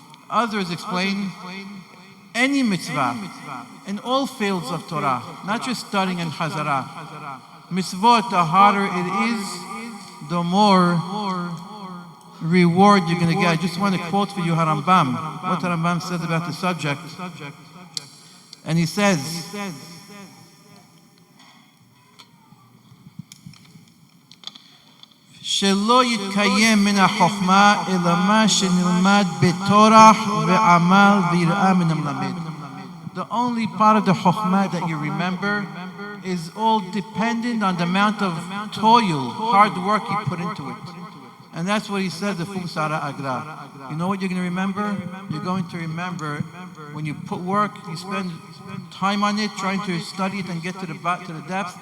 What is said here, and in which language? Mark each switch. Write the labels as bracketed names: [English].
[English] Others explain any mitzvah in all fields of Torah, not just studying and Hazara. Mitzvot, the harder it is, the more reward you're going to get. I just want to quote for you Harambam, what Harambam says about the subject. And he says, [Hebrew] שלא יתקיים מן החוכמה אלא מה שנלמד בטורח ועמל ויראה מן המלמד. [English] The only part of the chokhmah that you remember is all dependent on the amount of toil, hard work you put into it. And that's what he says, the [Hebrew] Fumsara Agra. [English] You know what you're going to remember? You're going to remember when you put work, you spend time on it, trying to study it and get to the depths.